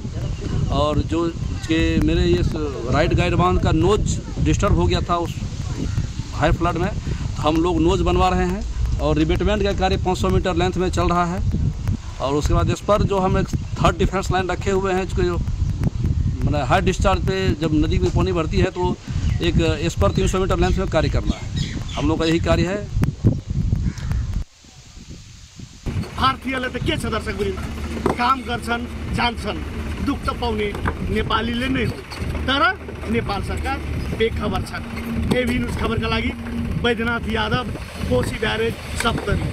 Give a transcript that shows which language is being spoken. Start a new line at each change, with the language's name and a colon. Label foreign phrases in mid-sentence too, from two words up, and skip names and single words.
Hindi: और जो कि मेरे ये
English: right guide
Hindi: बांध का नोज डिस्टर्ब हो गया था उस
English: high flood
Hindi: में, तो हम लोग नोज बनवा रहे हैं और रिबेटमेंट का कार्य 500 मीटर लेंथ में चल रहा है। और उसके बाद इस पर जो हम एक
English: 3rd defence line
Hindi: रखे हुए हैं, जो मतलब
English: high discharge
Hindi: पे जब नदी में पानी भरती है तो एक इस पर 300 मीटर लेंथ में कार्य करना है। हम लोग का यही कार्य है।
Nepali: भारतीयले त के छ दर्शकवृन्द, काम गर्छन् जान्छन्, दुख त पाउने नेपालीले नै हो। तर नेपाल सरकार बेखबर छ। एबी न्यूज खबरका लागि बैद्यनाथ यादव, कोशी ब्यारेज सप्तरी।